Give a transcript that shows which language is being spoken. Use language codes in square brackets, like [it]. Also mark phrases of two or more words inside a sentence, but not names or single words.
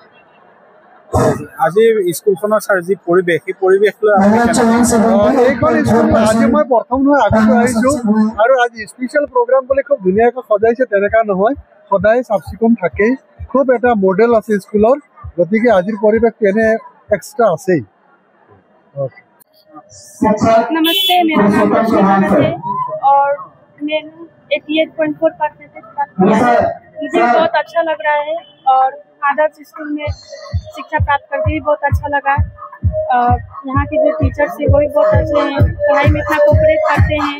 [as] আজি স্কুলখনৰ যি পৰিৱেশ, সেই পৰিৱেশ লৈ এইখন স্কুল আজি মই প্ৰথম নহয় আগতে আহিছোঁ আৰু আজি স্পেচিয়েল প্ৰগ্ৰাম বুলি খুব ধুনীয়াকৈ সজাইছে তেনেকুৱা নহয়, সদায় চাফ চিকুণ থাকেই। খুব এটা মডেল আছে স্কুলৰ, গতিকে আজিৰ পৰিৱেশটো এনে এক্সট্ৰা আছেই। [hi] नमस्ते, मेरा नाम रश्मिका है और मैंने 88.4% प्राप्त किया है। मुझे बहुत अच्छा लग रहा है और आदर्श स्कूल में शिक्षा प्राप्त करके भी बहुत अच्छा लगा। यहाँ के जो टीचर्स हैं वो भी बहुत अच्छे हैं, पढ़ाई में इतना कोऑपरेट करते हैं।